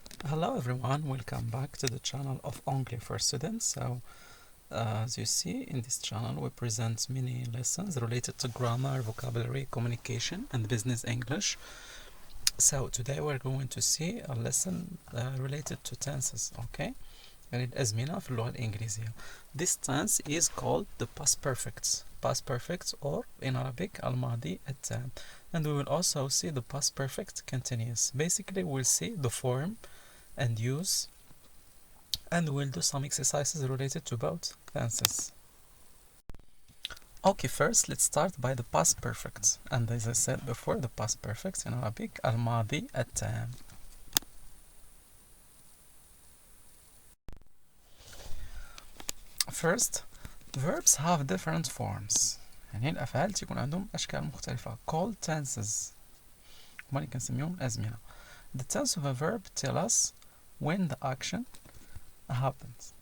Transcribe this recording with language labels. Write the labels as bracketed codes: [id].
[en] Hello everyone, welcome back to the channel of Anglais for Students. As you see in this channel, we present many lessons related to grammar, vocabulary, communication, and business English. So today we're going to see a lesson related to tenses, okay? [ar] يعني الأزمنة في اللغة الإنجليزية. [en] This tense is called the past perfect, or in Arabic [ar] الماضي التام. [en] And we will also see the past perfect continuous. Basically, we'll see the form and use, and we'll do some exercises related to both tenses. Okay, first let's start by the past perfect, and as I said before, the past perfect in Arabic [ar] الماضي التام. [en] First, verbs have different forms. [ar] يعني الأفعال تكون عندهم أشكال مختلفة [en] called tenses. [ar] هما اللي كنسميهم أزمنة. [en] The tense of a verb tell us when the action happens.